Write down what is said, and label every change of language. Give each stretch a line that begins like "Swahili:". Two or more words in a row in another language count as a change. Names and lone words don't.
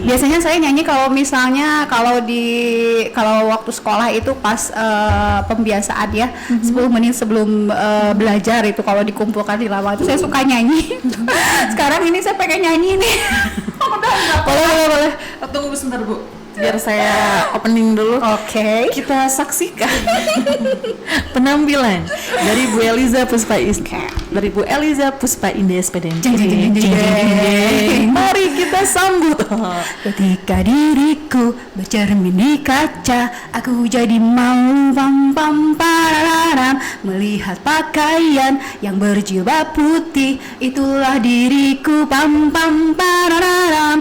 Indonesian: biasanya saya nyanyi kalau misalnya kalau waktu sekolah itu pas pembiasaan ya, 10 menit sebelum belajar itu kalau dikumpulkan di lapangan itu saya suka nyanyi. Sekarang ini saya pengen nyanyi nih. Boleh. Tunggu sebentar Bu, biar saya opening dulu. Oke. Kita saksikan penampilan dari Bu Eliza Puspa dari Bu Eliza Puspa Indah SPDN. Jeng, jeng, jeng, jeng, jeng. Mari kita sambut. Ketika diriku bercermin di kaca, aku jadi mau pam pam pararam, melihat pakaian yang berjilbab putih, itulah diriku pam pam pararam.